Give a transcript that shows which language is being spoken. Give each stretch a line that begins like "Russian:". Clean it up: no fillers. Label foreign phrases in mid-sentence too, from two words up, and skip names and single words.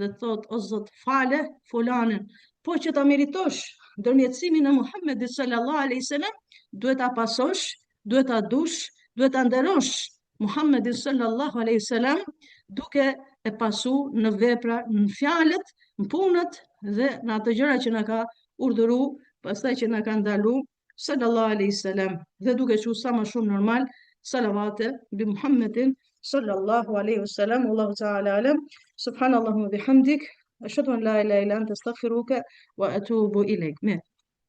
Albanian: të thot o Zot fale fulanin, po që ta meritosh ndërmjetësimin e Muhammedit
Arabic: صلى الله عليه وسلم,
Albanian: duhet ta pasosh, duhet ta dush, duhet ta nderosh Muhammedin
Arabic: صلى الله عليه وسلم
Albanian: duke e pasu në vepra, në fjalët, në punët dhe në ato gjëra që na ka urdhëru, pastaj që na ka ndalu
Arabic: صلى الله عليه وسلم,
Albanian: dhe duke qenë sa më shumë normal salavate bi Muhammedin
Arabic: صلى الله عليه وسلم. والله تعالى أعلم. سبحان الله وبحمدك أشهد أن لا إله إلا أنت أستغفرك وأتوب إليك.
Albanian: Mirë.